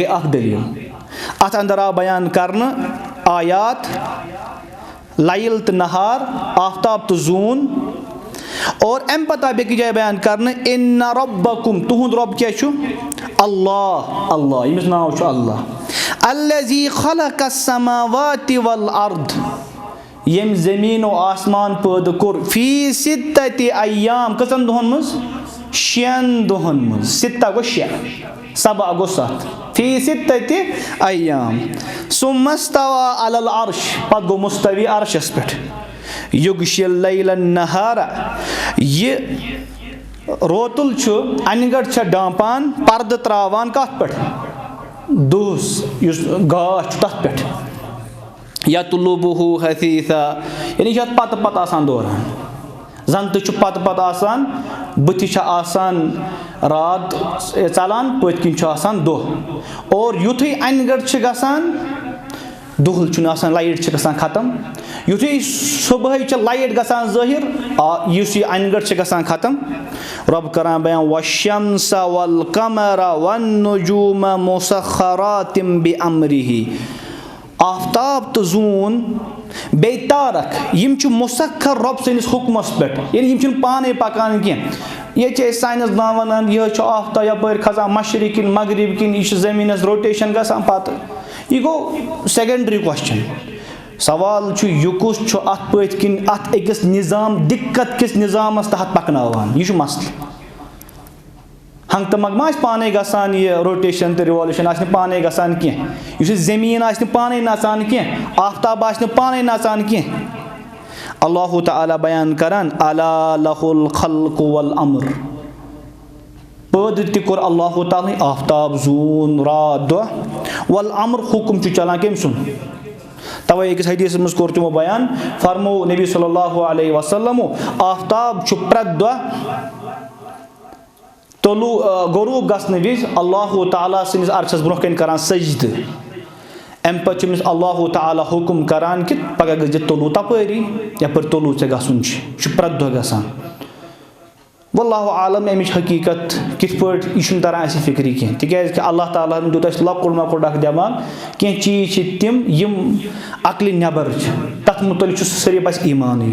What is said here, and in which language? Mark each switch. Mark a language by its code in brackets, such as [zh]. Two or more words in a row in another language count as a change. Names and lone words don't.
[ks] اکھ دٔلیٖل اتھ اندر آو بیان کرنہٕ آیات لیل تہٕ نہار آفتاب تہٕ زوٗن اور امہِ پتہٕ آو بیٚکہِ جایہِ بیان کرنہٕ [ar] اِنَّ رَبَّکُم [ks] تُہُنٛد رۄب کیاہ چھُ اللہ ییٚمِس ناو چھُ [ar] اللہ الذی خلق السماوات والارض [ks] ییٚمۍ زٔمیٖن و آسمان پٲدٕ کوٚر [ar] فی سِتَتِ ایام [ks] کٔژن دۄہن منٛز 6 دۄہن منٛز سِتا گوٚو 6 سبا گوٚو 7 [ar] فی سِتَتِ ایام ثُمَّ اسْتَوَىٰ عَلَى الْعَرْشِ [ks] پتہٕ گوٚو مُستوی عرشس پٮ۪ٹھ [ar] یُغشِی اللیل النہارا [ks] یہِ روتُل چھُ انہِ گٔٹۍ چھےٚ ڈامپان پردٕ تراوان کتھ پٮ۪ٹھ دۄہس یُس گاش چھُ تتھ پٮ۪ٹھ [ar] یطلبُہُ حثیٖثا [ks] یعنی یہِ چھُ اتھ پتہٕ پتہٕ آسان دوران زن تہِ چھُ پتہٕ پتہٕ آسان بٕتھِ چھِ آسان رات ژلان پٔتۍ کِنۍ چھُ آسان دۄہ اور یُتھُے انہِ گٔٹۍ چھِ گژھان دۄہل چھُنہٕ آسان لایٹ چھِ گژھان ختم یُتھُے صُبحٲے چھِ لایٹ گژھان ظٲہر یُس یہِ انہِ گٔٹۍ چھِ گژھان ختم رۄب کران بیان [ar] وَالشَّمْسَ وَالقَمَرَ وَالنُّجُومَ مُسَخَّراتٍ بِأَمرِهِ [ks] آفتاب تہٕ زوٗن بیٚیہِ تارک یِم چھِ مُسخر رۄب سٕنٛدِس حُکمَس پٮ۪ٹھ یعنی یِم چھِنہٕ پانے پکان کینٛہہ ییٚتہِ چھِ أسۍ ساینس دان ونان یہِ حظ چھُ آفتاب یپٲرۍ کھسان مشرق کِنۍ مغرب کِنۍ یہِ چھِ زٔمیٖنس روٹیشن گژھان پتہٕ یہِ گوٚو سیکنڈری کوسچن سوال چھُ یہِ کُس چھُ اتھ پٔتۍ کِنۍ اتھ أکِس نظام دِقت کِس نظامس تحت پکناوان یہِ چھُ مسلہٕ ہنٛگہٕ تہٕ منٛگہٕ ما آسہِ پانے گژھان یہِ روٹیشن تہٕ رِوالوٗشن آسہِ نہٕ پانے گژھان کینٛہہ یُس یہِ زٔمیٖن آسہِ نہٕ پانے نژان کینٛہہ آفتاب آسہِ نہٕ پانے نژان کینٛہہ اللہُ تعالیٰ بیان کران [ar] الا لہُ الخلق والامر [ks] پٲدٕ تہِ کوٚر اللہُ تعالیٰ آفتاب زوٗن رات دۄہ والامر حُکُم چھُ چلان کٔمۍ سُنٛد توے أکِس حدیٖثس منٛز کوٚر تِمو بیان فرموو نبی [ar] صلی اللہ علیہ وسلمو [ks] آفتاب چھُ پرٮ۪تھ دۄہ غروٗب گژھنہٕ وِزِ اللہُ تعالیٰ سٕنٛدِس عرشس برونٛہہ کنہِ کران سجدٕ امہِ پتہٕ چھُ أمِس اللہُ تعالیٰ حُکُم کران کہِ پگاہ گٔژھزِ طلوٗع تپٲری یپٲرۍ طلوٗع ژےٚ گژھُن چھُ یہِ چھُ پرٮ۪تھ دۄہ گژھان [ar] واللہ عالم [ks] امِچ حقیٖقت کِتھ پٲٹھۍ یہِ چھُنہٕ تران اَسہِ فِکری کینٛہہ تِکیازِ کہِ اللہ تعالیٰ ہن دیُت اَسہِ لۄکُٹ مۄکُٹ اکھ دٮ۪ماغ کینٛہہ چیٖز چھِ تِم یِم عقلہِ نٮ۪بر چھِ تتھ مُتعلِق چھُ صرف اَسہِ ایٖمانٕے